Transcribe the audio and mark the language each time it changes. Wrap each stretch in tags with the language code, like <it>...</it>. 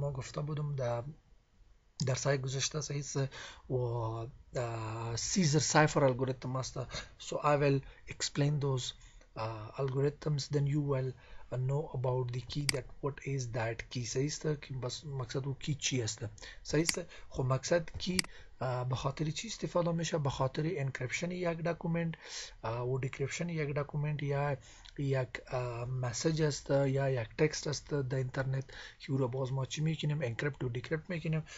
<fa>ما گفته بودم در سایه گذشته، صحیح است، و Caesar cipher algorithm است.</fa> <en>So I will explain those algorithms, then you will know about the key, that what is that key.</en> <fa>صحیح است که بس مقصد او کی چی است، صحیح است. خب مقصد کی به خاطر چی استفاده میشه؟ به خاطر انکریپشن یک داکومنت و دیکریپشن یک داکومنت، یا یک مسیج است یا یک تکست است در اینترنت که او را باز ما چی میکنیم؟ انکریپت و دیکریپت میکنیم.</fa>